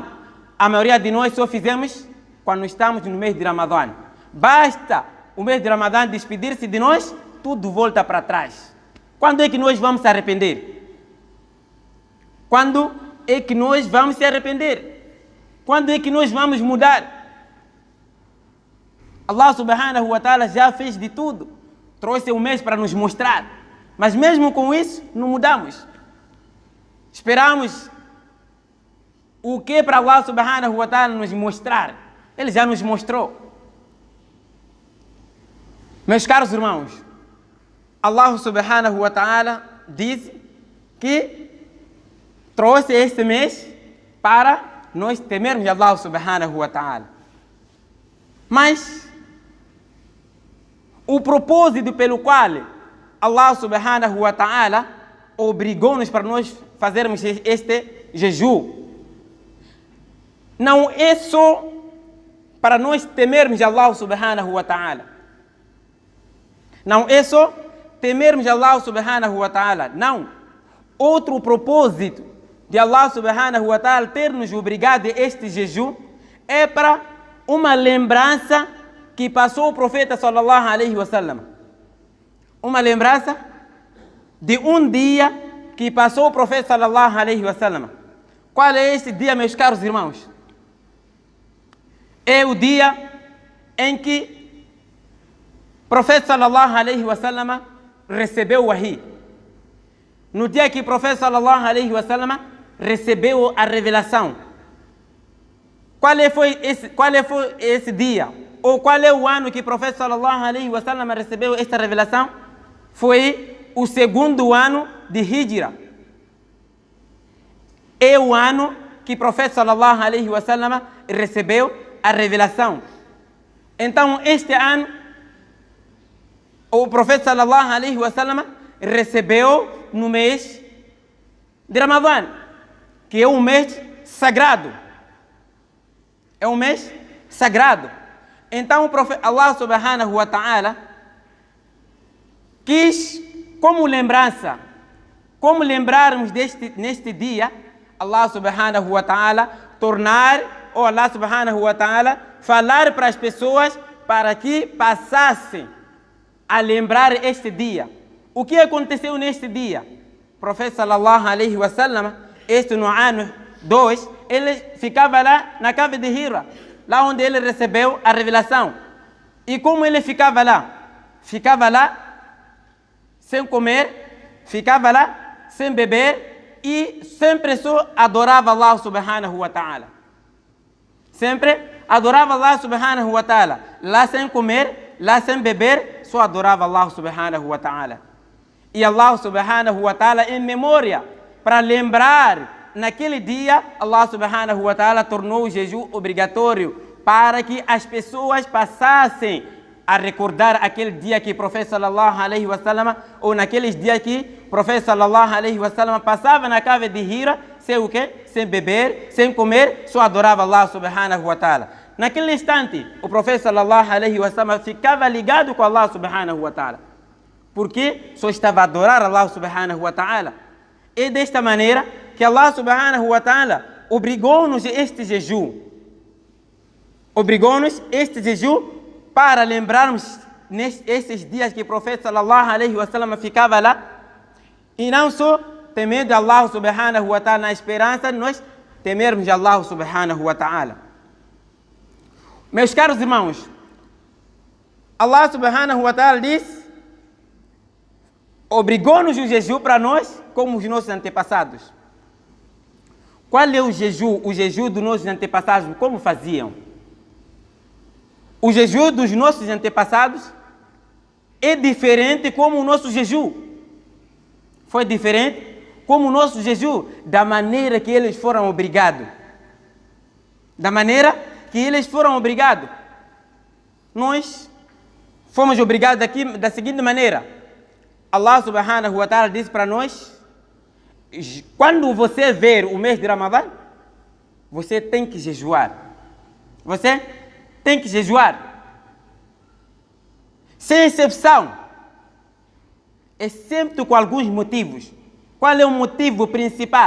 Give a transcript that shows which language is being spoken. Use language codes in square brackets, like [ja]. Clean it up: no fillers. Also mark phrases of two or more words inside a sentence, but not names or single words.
[pt] A maioria de nós só fizemos quando estamos no mês de Ramadã. Basta o mês de Ramadã despedir-se de nós, tudo volta para trás. Quando é que nós vamos se arrepender? Quando é que nós vamos se arrepender? Quando é que nós vamos mudar? [ar] الله سبحانه وتعالى [pt] já fez de tudo. Trouxe um mês para nos mostrar. Mas mesmo com isso, não mudamos. Esperamos o que para [ar] الله سبحانه وتعالى [pt] nos mostrar. Ele já nos mostrou. Meus caros irmãos, [ar] الله سبحانه وتعالى [pt] diz que trouxe este mês para nós temermos [ar] الله سبحانه وتعالى. [pt] Mas o propósito pelo qual [ar] الله سبحانه وتعالى [pt] obrigou-nos para nós fazermos este jejum não é só para nós temermos [ar] الله سبحانه وتعالى. [pt] Não é só temermos [ar] الله سبحانه وتعالى. [pt] Não. Outro propósito de [ar] الله سبحانه وتعالى [pt] ter nos obrigado a este jejum é para uma lembrança que passou o profeta [ar] صلى الله عليه وسلم. [pt] Uma lembrança de um dia que passou o profeta [ar] صلى الله عليه وسلم. [pt] Qual é esse dia, meus caros irmãos? É o dia em que o profeta [ar] صلى الله عليه وسلم [pt] recebeu o wahi. No dia que o profeta [ar] صلى الله عليه وسلم [pt] recebeu a revelação. Qual foi esse dia? Ou qual é o ano que o profeta [ar] صلى الله عليه وسلم [pt] recebeu esta revelação? Foi o segundo ano de Hijra. É o ano que o profeta [ar] صلى الله عليه وسلم [pt] recebeu a revelação. Então, este ano, o profeta [ar] صلى الله عليه وسلم [pt] recebeu no mês de Ramadã, que é um mês sagrado. É um mês sagrado. Então, o profeta [ar] الله سبحانه وتعالى [pt] quis, como lembrança, como lembrarmos neste dia, [ar] الله سبحانه وتعالى [pt] tornar, ou [ar] الله سبحانه وتعالى [pt] falar para as pessoas para que passassem a lembrar este dia. O que aconteceu neste dia? O profeta [ar] صلى الله عليه وسلم, [pt] no ano 2, ele ficava lá na cave de Hira, lá onde ele recebeu a revelação. E como ele ficava lá? Ficava lá sem comer, ficava lá sem beber e sempre só adorava [ar] الله سبحانه وتعالى. [pt] Sempre adorava [ar] الله سبحانه وتعالى. [pt] Lá sem comer, lá sem beber, só adorava [ar] الله سبحانه وتعالى. E الله سبحانه وتعالى, [pt] em memória, para lembrar, naquele dia, [ar] الله سبحانه وتعالى [pt] tornou o jejum obrigatório para que as pessoas passassem a recordar aquele dia que o profeta [ar] صلى الله عليه وسلم, [pt] ou naqueles dias que o profeta [ar] صلى الله عليه وسلم [pt] passava na cave de Hira, sem o quê? Sem beber, sem comer, só adorava [ar] الله سبحانه وتعالى. [pt] Naquele instante, o profeta [ar] صلى الله عليه وسلم [pt] ficava ligado com [ar] الله سبحانه وتعالى, [pt] porque só estava a adorar [ar] الله سبحانه وتعالى. [pt] É desta maneira que [ar] الله سبحانه وتعالى [pt] obrigou-nos este jejum. Obrigou-nos este jejum para lembrarmos nesses dias que o profeta [ar] صلى الله عليه وسلم [pt] ficava lá, e não só temendo [ar] الله سبحانه وتعالى [pt] na esperança, nós temermos [ar] الله سبحانه وتعالى. [pt] Meus caros irmãos, [ar] الله سبحانه وتعالى [pt] diz, obrigou-nos o jejum para nós, como os nossos antepassados. Qual é o jejum? O jejum dos nossos antepassados, como faziam? O jejum dos nossos antepassados é diferente como o nosso jejum. Foi diferente como o nosso jejum, da maneira que eles foram obrigados. Da maneira que eles foram obrigados. Nós fomos obrigados aqui da seguinte maneira. [ar] الله سبحانه وتعالى [pt] disse para nós, quando você ver o mês de Ramadã, você tem que jejuar. Você tem que jejuar. Sem exceção. Exceto com alguns motivos. Qual é o motivo principal?